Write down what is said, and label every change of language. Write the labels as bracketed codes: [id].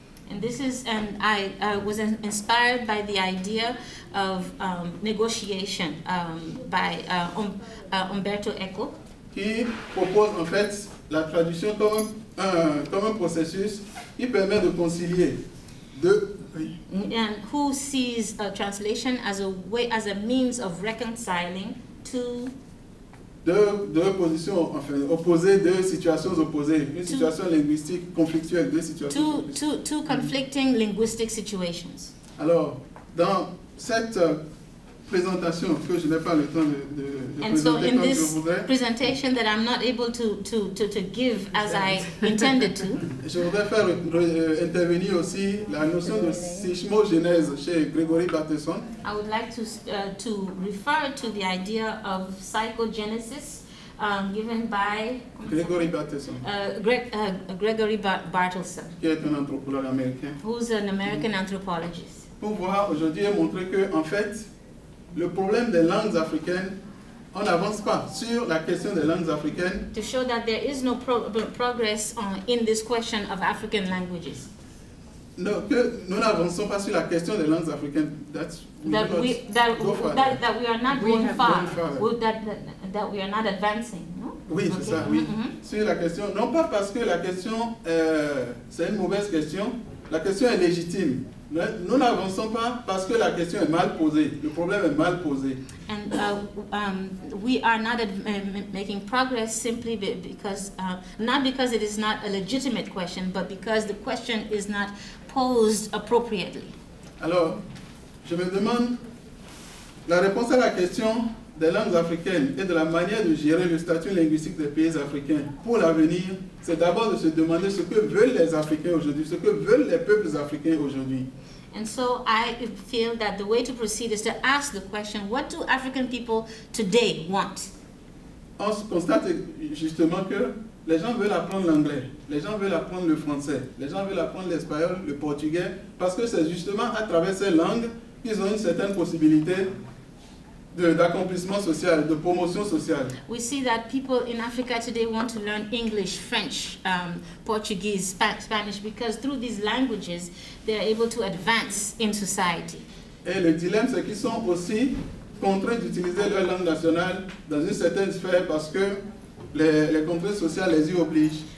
[en] And this is, and I was inspired by the idea of negotiation by Umberto Eco, [fr] qui propose en fait la traduction comme un processus qui permet de concilier deux. [en] and who sees a translation as a means of reconciling two [fr] deux positions, enfin opposées, deux situations opposées, une situation linguistique conflictuelle, deux situations. [en] Two conflicting linguistic situations. [fr] Alors, dans cette présentation que je n'ai pas le temps de [en] And so [fr] présenter [en] in [fr] comme je [en] this [fr] voudrais, [en] presentation that I'm not able to give as I intended to, [fr] je voudrais faire intervenir aussi la notion de psychomogénèse chez Gregory Bateson. [en] I would like to refer to the idea of psychogenesis given by Gregory Bateson, Gregory Barthelson, [fr] qui est un anthropologue américain. [en] who's an American anthropologist. [fr] Pour voir aujourd'hui et montrer que, en fait, le problème des langues africaines, on n'avance pas sur la question des langues africaines. [en] To show that there is no progress in this question of African languages. [fr] Non, que nous n'avançons pas sur la question des langues africaines. [en] That we are not going far. That we are not advancing. [fr] No? Oui, c'est ça, oui. Sur la question, non pas parce que la question, c'est une mauvaise question, la question est légitime. Nous n'avançons pas parce que la question est mal posée. Le problème est mal posé. [en] And we are not making progress simply because, not because it is not a legitimate question, but because the question is not posed appropriately. [fr] Alors, je me demande, la réponse à la question des langues africaines et de la manière de gérer le statut linguistique des pays africains pour l'avenir, c'est d'abord de se demander ce que veulent les Africains aujourd'hui, ce que veulent les peuples africains aujourd'hui. [en] And so I feel that the way to proceed is to ask the question, what do African people today want? [fr] On constate justement que les gens veulent apprendre l'anglais, les gens veulent apprendre le français, les gens veulent apprendre l'espagnol, le portugais, parce que c'est justement à travers ces langues qu'ils ont une certaine possibilité d'accomplissement social, de promotion sociale. [en] We see that people in Africa today want to learn English, French, Portuguese, Spanish, because through these languages they are able to advance in society. [fr] Et le dilemme, c'est qu'ils sont aussi contraints d'utiliser leur langue nationale dans une certaine sphère parce que les contraintes sociales les y obligent.